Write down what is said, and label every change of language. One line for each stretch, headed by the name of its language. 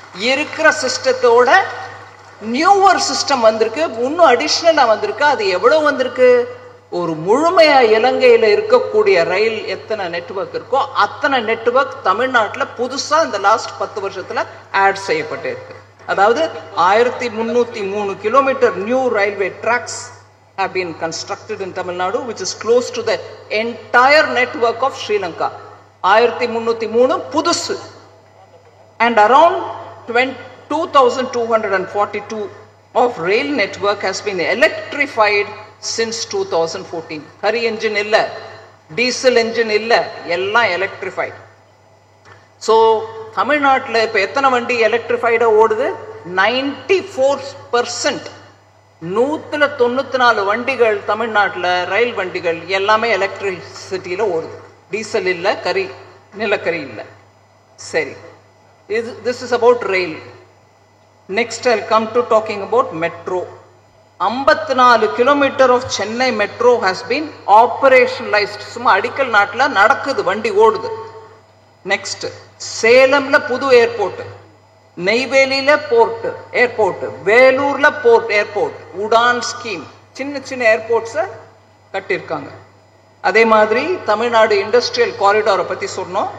Tamil: இருக்கிற சிஸ்டத்தோட newer system வந்திருக்கு, இன்னும் அடிஷனலா வந்திருக்கு. அது எவ்வளவு வந்திருக்கு? ஒரு முழுமையா இலங்கையில இருக்கக்கூடிய ரயில் எத்தனை நெட்வொர்க் இருக்கோ அத்தனை நெட்வொர்க் தமிழ்நாட்டில் புதுசா இந்த லாஸ்ட் 10 வருஷத்துல ஆட் செய்யப்பட்டு இருக்கு.
English: அதாவது 1303 kilometre new railway tracks have been constructed in Tamil Nadu, which is close to the entire network of Sri Lanka. 1303
Tamil: புதுசு.
English: And around 2242 of rail network has been electrified since 2014.
Tamil: Hari engine இல்ல, diesel engine இல்ல, எல்லாம் electrified. So தமிழ்நாட்டில் இப்போ எத்தனை வண்டி எலக்ட்ரிஃபைடா ஓடுது? 94%. 194 வண்டிகள் தமிழ்நாட்டில் ரயில் வண்டிகள் எல்லாமே எலக்ட்ரிசிட்டியில் ஓடுது. டீசல் இல்லை, நிலக்கரி இல்லை. சரி,
English: this is about rail. Next I'll come to talking about metro. 54 kilometer of Chennai metro has been operationalized.
Tamil: சும்மா அடிக்கல் நாட்டில் நடக்குது, வண்டி ஓடுது. நெக்ஸ்ட் சேலம்ல புது ஏர்போர்ட், நெய்வேலியில போர்ட் ஏர்போர்ட், வேலூர்ல போர்ட் ஏர்போர்ட், உடான் ஸ்கீம், சின்ன சின்ன ஏர்போர்ட்ஸை கட்டியிருக்காங்க. அதே மாதிரி தமிழ்நாடு இண்டஸ்ட்ரியல் காரிடாரை பற்றி சொன்னோம்.